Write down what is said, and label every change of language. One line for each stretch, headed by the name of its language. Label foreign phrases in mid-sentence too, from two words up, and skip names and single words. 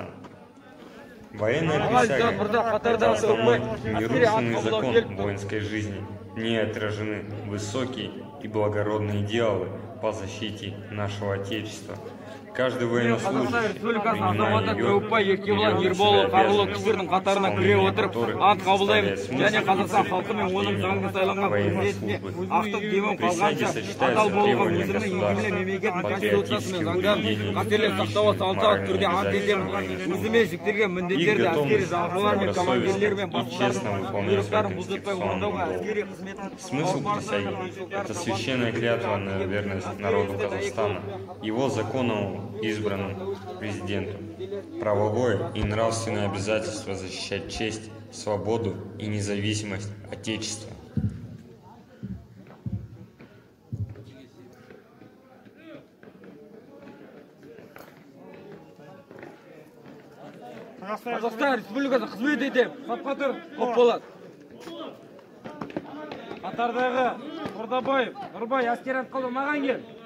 Russian: Военная присяга – это основной нерушимый закон воинской жизни. В ней отражены высокие и благородные идеалы по защите нашего Отечества. Каждый военнослужащий, принимая ее,
Kazakh: қарулы күштердің қатарына кіре отырып, ант қабылдаймын. Және Қазақстан халқы мен оның заңды сайланған президентіне ақтық демем қалғанша адал болуға өзімнің егемен мемлекет конституциясы мен заңдарын қастерлеп сақтауға салтанатты түрде ант етемін. Өзіме жүктелген міндеттерді әскери жағдайлар мен командирлер мен басшылардың бұйрықтарын бұлжытпай орындауға әскери қызметін.
Russian: Смысл присяги – это священная клятва на верность народу Казахстана, его законному избранному президенту. Правовое и нравственное обязательство защищать честь, свободу и независимость Отечества.
Kazakh: Қазақстан Республикасына қызмет етем. Сапқа көп болады. Қатардағы Құрдабаев, Нұрбай әскер ант қабылдау маған кел.